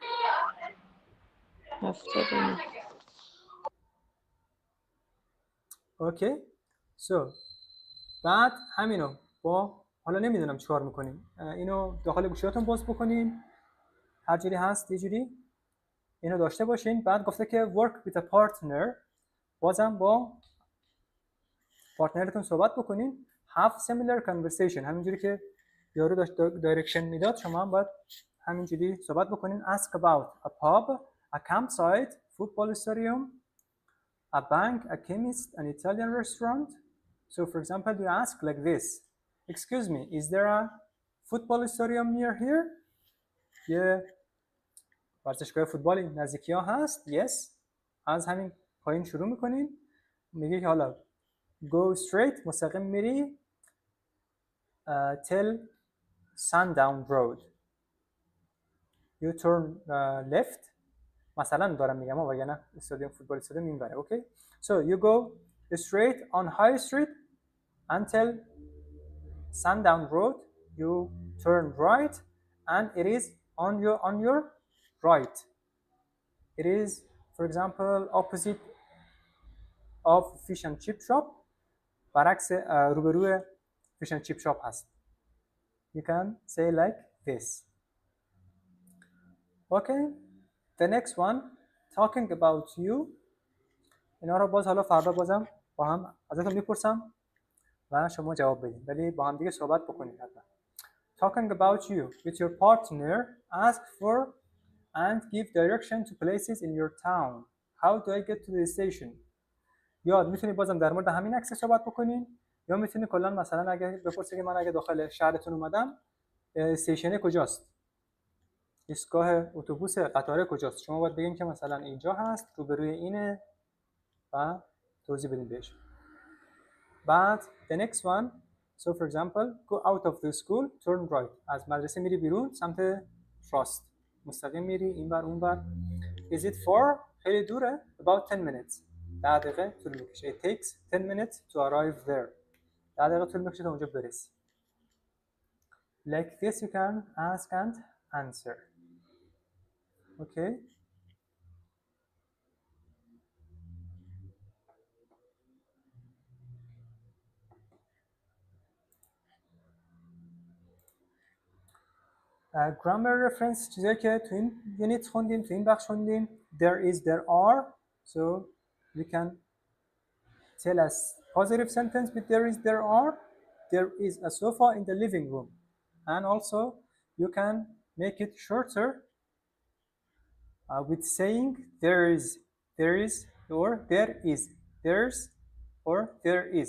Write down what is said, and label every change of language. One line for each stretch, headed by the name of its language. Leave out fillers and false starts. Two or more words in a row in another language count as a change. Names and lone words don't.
Persian: 79. اوکی. سو بعد همینو با حالا نمیدونم چیکار میکنیم، اینو داخل گوشیاتون باز بکنین، هر جوری هست یه جوری اینو داشته باشین. بعد گفته که
English: work with a partner،
Persian: بازم با پارتنرتون صحبت بکنین.
English: have similar conversation،
Persian: همینجوری که یارو داشت دایرکشن میداد شما هم باید همینجوری صحبت بکنین.
English: ask about a pub, a campsite, football stadium, a bank, a chemist, an Italian restaurant. So for example, you ask like this: excuse me, is there a football stadium near here?
Persian: یه ورزشگاه فوتبالی نزدیکی ها هست؟ Yes. از همین پایین شروع میکنین، میگه که حالا
English: go straight
Persian: مستقیم میری
English: till Sundown Road. You turn left.
Persian: مثلا دارم میگم وگرنه استادیوم فوتبال استادیوم این بره.
English: Okay. So you go straight on High Street until Sundown Road. You turn right and it is on your right. It is, for example, opposite of fish and chip shop.
Persian: برعکس روبروی
English: fish and chip shop
Persian: هست.
English: You can say like this. Okay. The next one, talking about you.
Persian: اینا رو باز حالا فردا بازم با هم ازتون میپرسم و شما جواب بدین، ولی با هم دیگه صحبت بکنید حتما.
English: Talking about you with your partner, ask for and give direction to places in your town. How do I get to the station?
Persian: یا میتونید بازم در مورد همین عکس صحبت بکنین، یا میتونید کلا مثلا اگه بپرسید که من اگه داخل شهرتون اومدم استیشن کجاست، ایستگاه اتوبوس قطار کجاست، شما باید بگین که مثلا اینجا هست، روبروی اینه و توضیح بدین بهش. بعد
English: the next one, so for example, go out of the school, turn right.
Persian: از مدرسه میری بیرون سمت راست، مستقیم میری اینور اونور.
English: Is it far?
Persian: خیلی دوره.
English: About 10 minutes.
Persian: 10 دقیقه طول میکشه.
English: It takes 10 minutes to arrive there.
Persian: 10 دقیقه طول میکشه تا اونجا برسی.
English: Like this you can ask and answer. Okay. grammar reference
Persian: چیزایی که تو این یونیت خوندیم، تو این بخش خوندیم.
English: There is, there are. So we can tell us positive sentence with there is, there are. There is a sofa in the living room. And also you can make it shorter with saying there is, or there is, there's, or there is.